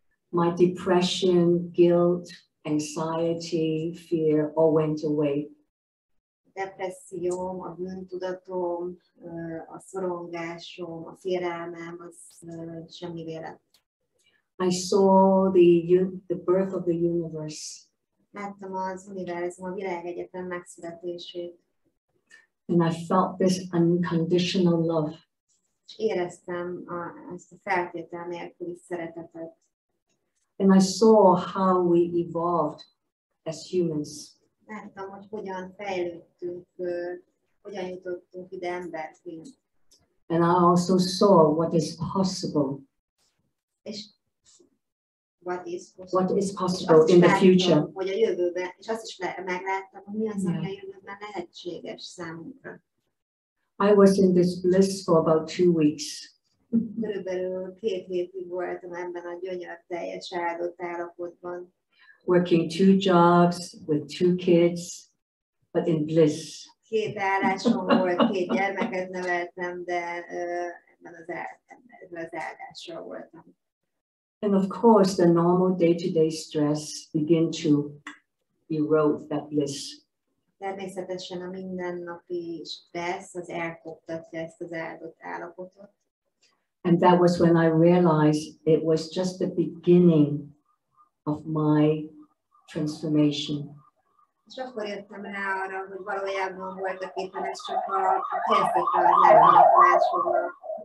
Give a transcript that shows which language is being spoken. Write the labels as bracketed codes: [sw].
[en] My depression, guilt, anxiety, fear all went away. [hu] Depresszióm, a bűntudatom, a szorongásom, a félelmem, az semmivé lett. [en] I saw the birth of the universe. [hu] Láttam az univerzum, a világegyetem megszületését. [en] And I felt this unconditional love. [hu] És éreztem ezt a feltétel nélküli szeretetet. [en] And I saw how we evolved as humans. [hu] Láttam, hogy hogyan fejlődtünk, hogyan jutottunk ide emberként. [en] And I also saw what is possible. És what is possible in the future. [hu] Hogy a jövőben, és azt is megláttam, hogy mi az, ami a jövőben lehetséges számunkra. [en] I was in this bliss for about 2 weeks. [hu] Körülbelül 2 hétig voltam ebben a gyönyörteljes áldott állapotban. [en] Working 2 jobs with 2 kids, but in bliss. [hu] 2 állásom volt, 2 gyermeket neveltem, de ebben az áldással voltam. [en] And of course, the normal day-to-day stress began to erode that bliss. [hu] Természetesen a mindennapi stressz az elkoptatja ezt az áldott állapotot. [en] And that was when I realized it was just the beginning of my transformation. [hu] És akkor jöttem rá arra, hogy valójában voltak éppen ez csak a kezdete az átalakulásomnak.